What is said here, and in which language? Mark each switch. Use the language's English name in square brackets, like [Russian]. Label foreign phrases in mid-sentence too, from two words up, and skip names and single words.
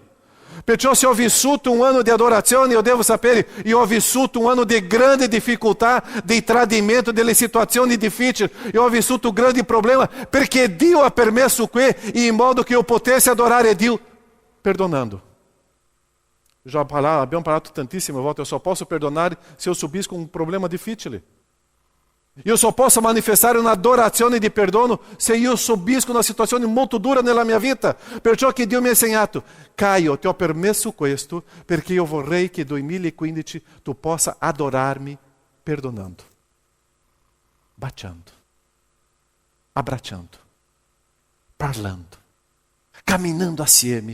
[Italian] Perciò se ho vissuto un anno di adorazione, io devo sapere, io ho vissuto un anno di grande difficoltà, di tradimento, delle situazioni difficili. Io ho vissuto un grande problema, perché Dio ha permesso qui, in modo che io potesse adorare a Dio, perdonando. Abbiamo parlato tantissime volte, [Portuguese] eu só posso perdonar se eu subisco um problema difficile. [Italian] Io só posso manifestare un'adorazione di perdono se io subisco una situazione molto dura nella mia vita. Perciò che Dio mi ha insegnato: Caio, ti ho permesso questo perché io vorrei che 2015 tu possa adorarmi perdonando, baciando, abbracciando, parlando, camminando assieme.